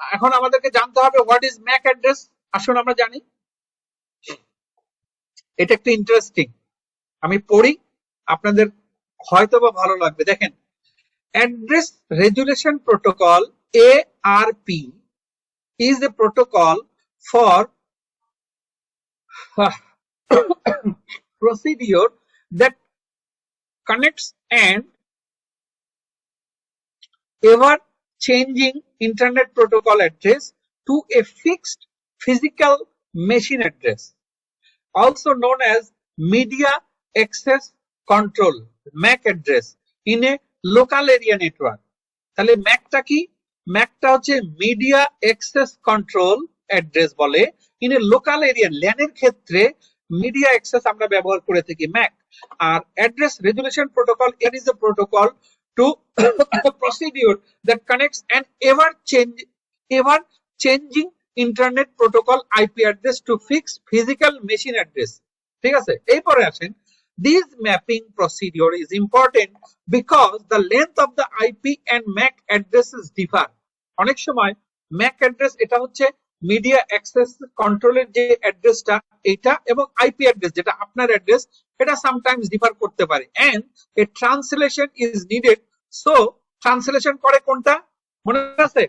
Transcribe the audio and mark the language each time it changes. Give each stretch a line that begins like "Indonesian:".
Bangla: এখন আমাদেরকে জানতে হবে
English: what is MAC address।
Bangla: আসুন আমরা জানি। এটা একটু ইন্টারেস্টিং, আমি পড়ি, আপনাদের হয়তোবা ভালো লাগবে।
English: দেখেন, Address Resolution Protocol ARP is a protocol for procedure that connects an ever changing internet protocol address to a fixed physical machine address, also known as media access control MAC address in a local area network।
Bangla: তাহলে ম্যাকটা কি? ম্যাকটা হচ্ছে media access control address বলে।
English: in a local area,
Bangla: ল্যানের ক্ষেত্রে media access আমরা ব্যবহার করে থাকি Mac.
English: আর address resolution protocol, it is a protocol to procedure that connects an ever changing internet protocol IP address to fix physical machine address.
Bangla: ঠিক আছে, এরপরে আসেন,
English: this mapping procedure is important because the length of the IP and MAC addresses differ।
Bangla: অনেক সময় MAC address এটা হচ্ছে media access কন্ট্রোলের যে অ্যাড্রেসটা এটা, এবং আইপি অ্যাড্রেস যেটা আপনার অ্যাড্রেস, এটা সামটাইমস ডিফার করতে পারে।
English: And a translation is needed. So translation
Bangla: করে কোনটা মনে আছে?